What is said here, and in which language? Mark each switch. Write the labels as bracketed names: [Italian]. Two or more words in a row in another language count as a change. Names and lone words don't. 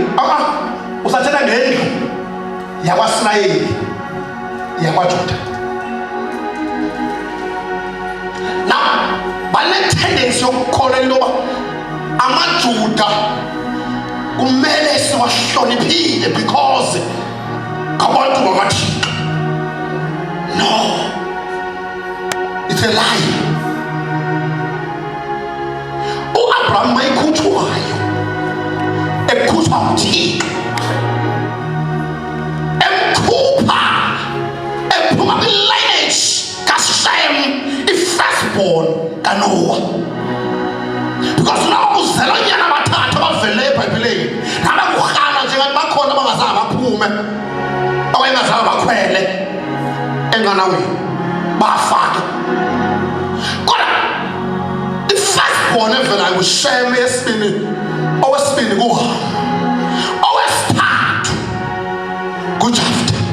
[Xhosa] Usathela ngendlu yakwaSirayeli yakwaJuda. Now bane-tendency yokukholwa into yoba amaJuda kumele siwahloniphile because ngabantu bakaThixo. [English] No, it's a lie. [Xhosa] U-Abraham mayikhutshwayo ekhutshwa nguThixo, emkhupha ephuma kwi-lineage kaShem, i-firstborn kaNoah, because noma kuzela onyana abathathu abavele eBhayibhelini nabakurhana njengathi bakhona abangazange baphume okanye ngazange bakhwele enqanaweni bafake, kodwa i-firstborn evelayo nguShem, owesibini kuHam, owesithathu nguJafta.